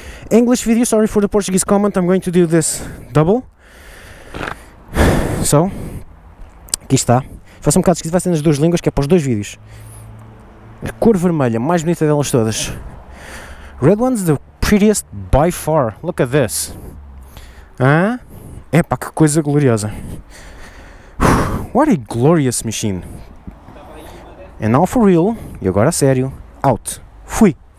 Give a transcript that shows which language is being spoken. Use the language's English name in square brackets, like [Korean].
[English] English video, sorry for the Portuguese comment, I'm going to do this double. [Portuguese] So, aqui está. Faça um bocado esquisito, vai ser nas duas línguas, que é para os dois vídeos. A cor vermelha, mais bonita delas todas. [English] Red one's the prettiest by far. Look at this. [Portuguese] Ah? Epá, que coisa gloriosa. [English] What a glorious machine. And now for real, [Portuguese] e agora a sério, [English] out. [Portuguese] Fui.